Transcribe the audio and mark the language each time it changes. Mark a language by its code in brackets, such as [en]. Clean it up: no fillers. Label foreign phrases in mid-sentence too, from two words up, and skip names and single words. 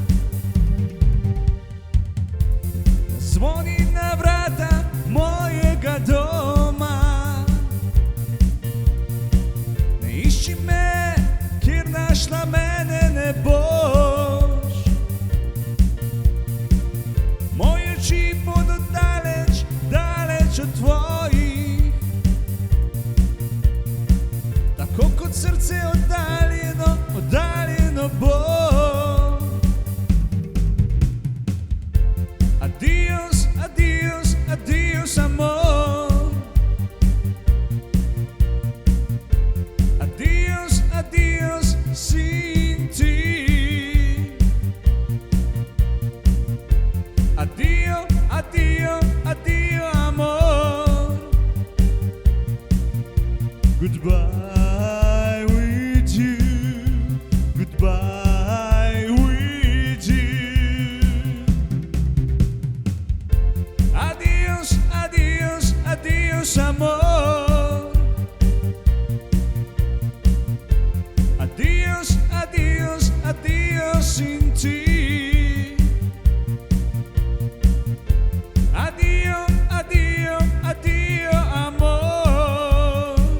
[sl] Zvoni na vrata mojega doma, ne išči me, kjer našla mene ne boš. Moje oči bodo daleč, daleč od tvojih, tako kot srce oddaljeno, oddaljeno bo. [es] Adios, adios, adios amor. Adios, adios sin ti. [it] Addio, addio, addio amor. [en] Goodbye with you, goodbye with you. [es] Adios, adios, adios amor. Adios, adios, adios sin ti. [it] Addio, addio, addio amor.